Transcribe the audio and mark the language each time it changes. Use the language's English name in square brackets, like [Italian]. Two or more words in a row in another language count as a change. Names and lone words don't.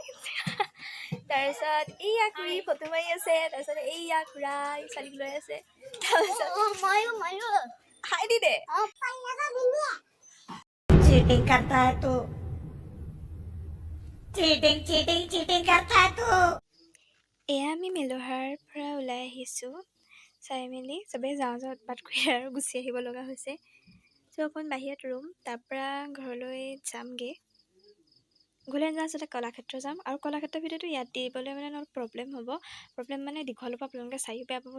[Assamese] তাৰপিছত এইয়া খুৰী ফটো মাৰি আছে, তাৰপিছত এইয়া খুৰা ছোৱালীক লৈ আছে। তাৰপিছত খাই দি দে। [Hindi] चीटिंग करता है तू, चीटिंग चीटिंग चीटिंग करता है तू। [Assamese] এয়া আমি মেলোহাৰ পৰা ওলাই আহিছোঁ। চাই মেলি চবেই যাওঁ উৎপাত কৰি আৰু গুচি আহিব লগা হৈছে। চ' অকণ বাহিৰত ৰুম, তাৰপৰা ঘৰলৈ যামগৈ। ঘৰলৈ যাওঁ, আচলতে কলাক্ষেত্ৰ যাম। আৰু কলাক্ষেত্ৰৰ ভিডিঅ'টো ইয়াত দিবলৈ মানে অলপ প্ৰব্লেম হ'ব। প্ৰব্লেম মানে দীঘল হ'ব, আপোনালোকে চায়ো বেয়া পাব।